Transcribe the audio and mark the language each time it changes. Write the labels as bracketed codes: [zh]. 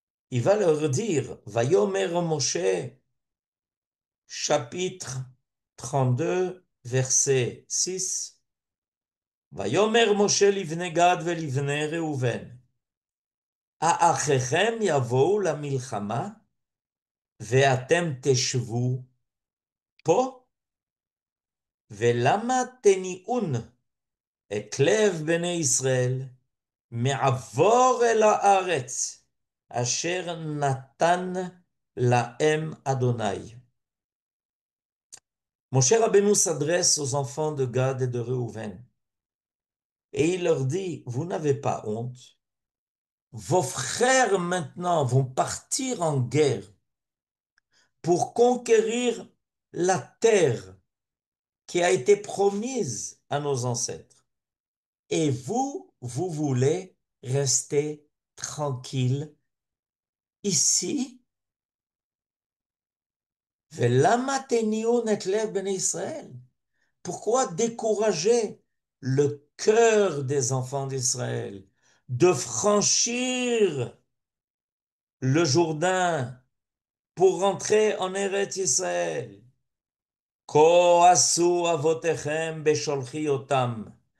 [fr] Il va leur dire, [he] Vayomer Moshe, [fr] chapitre 32, verset 6, [he] Vayomer Moshe livne Gad velivne Reuven, האחיכם יבואו למלחמה ואתם תשבו פה? ולמה תניעון את לב בני ישראל מעבור אל הארץ אשר נתן להם אדוני? [fr] Moshe Rabbeinu s'adresse aux enfants de Gad et de Réhouven Et il leur dit, vous n'avez pas honte. Vos frères maintenant vont partir en guerre pour conquérir la terre qui a été promise à nos ancêtres. Et vous, vous voulez rester tranquille ici? [he] ולמה תניאון את לב בני ישראל? [fr] Pourquoi décourager le cœur des enfants d'Israël de franchir le Jourdain pour rentrer en Eretz Israël? [he] Ko asu avotechem besholchi otam.